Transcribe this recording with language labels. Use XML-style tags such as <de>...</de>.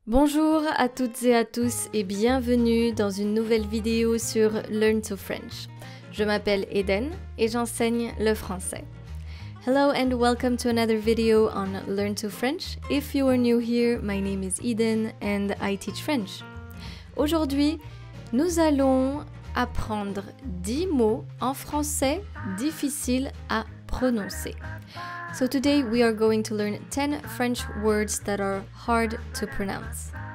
<fr>Bonjour à toutes et à tous et bienvenue dans une nouvelle vidéo sur Learn to French. Je m'appelle Eden et j'enseigne le français.</fr> <en>Hello and welcome to another video on Learn to French. If you are new here, my name is Eden and I teach French.</en> <fr>Aujourd'hui, nous allons apprendre 10 mots en français difficiles à prononcer.</fr> <en>So today we are going to learn 10 French words that are hard to pronounce.</en>